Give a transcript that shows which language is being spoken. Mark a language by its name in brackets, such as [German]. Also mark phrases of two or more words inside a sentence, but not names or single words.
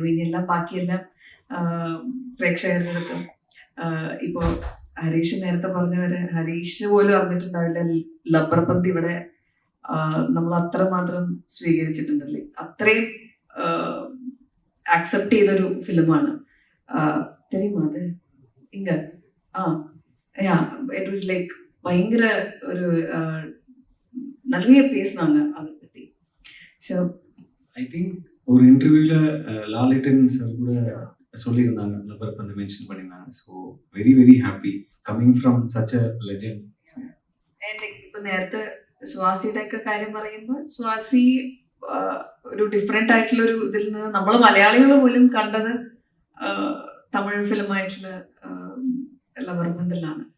[Malayalam] ഇനിയെല്ലാം ബാക്കിയെല്ലാം പ്രേക്ഷകരുടെ അടുത്ത് ഇപ്പോ ഹരീഷ് നേരത്തെ പറഞ്ഞവരെ, ഹരീഷ് പോലും അറിഞ്ഞിട്ടുണ്ടാവില്ല ലബ്ബർപന്ത് ഇവിടെ നമ്മൾ അത്രമാത്രം സ്വീകരിച്ചിട്ടുണ്ടല്ലേ. അത്രയും ആക്സെപ്റ്റ് ചെയ്തൊരു ഫിലിമാണ്. [Tamil] தெரியுமா அது இங்க [English] it was like [Tamil] பயங்கர ஒரு நிறைய பேசினாங்க அதை பத்தி. ஸோ [English] I think [Tamil] ஒரு இன்டர்வியூல லாலிட்டன் சார் கூட சொல்லியிருந்தாங்க, லப்பர்பந்து மென்ஷன் பண்ணியிருந்தாங்க. [English] So very very happy coming from such a legend. [Malayalam] ഇപ്പൊ നേരത്തെ സ്വാസിയുടെ ഒക്കെ കാര്യം പറയുമ്പോൾ സ്വാസി ഒരു ഡിഫറെന്റ് ആയിട്ടുള്ള ഒരു ഇതിൽ നിന്ന് നമ്മൾ മലയാളികൾ പോലും കണ്ടത് തമിഴ് ഫിലിമായിട്ടുള്ള ലവർബന്തിലാണ്.